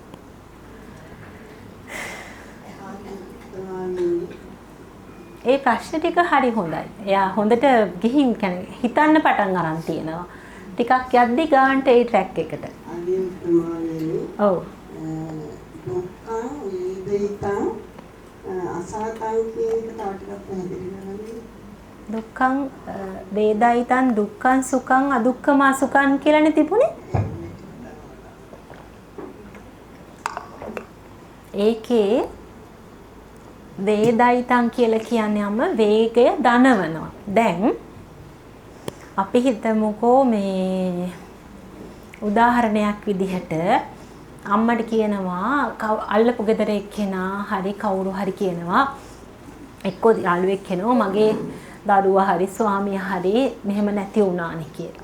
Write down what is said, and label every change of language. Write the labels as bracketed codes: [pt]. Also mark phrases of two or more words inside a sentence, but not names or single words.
[si] ඒ ප්‍රශ්න ටික හරි හොඳයි. එයා හොඳට ගිහින් කියන්නේ හිතන්න පටන් අරන් තියෙනවා. ටිකක් යද්දි ගාන්ට ඒ ට්‍රැක් එකට. ඔව්. [pi] දුක්ඛං වේදිතං අසහතං [si] කියන එක තව ටිකක් පැහැදිලි කරන්න. [pi] දුක්ඛං වේදිතං දුක්ඛං සුඛං අදුක්ඛම අසුඛං [si] කියලානේ තිබුණේ. ඒකේ වේදයිතං කියලා කියන්නේ අම්ම වේගය දනවනවා. දැන් අපි හිතමුකෝ මේ උදාහරණයක් විදිහට අම්මට කියනවා අල්ලපු ගෙදර එක්කෙනා හරි කවුරු හරි කියනවා එක්කෝ යාළුවෙක් කෙනෝ මගේ දරුවා හරි ස්වාමියා හරි මෙහෙම නැති වුණානේ කියලා.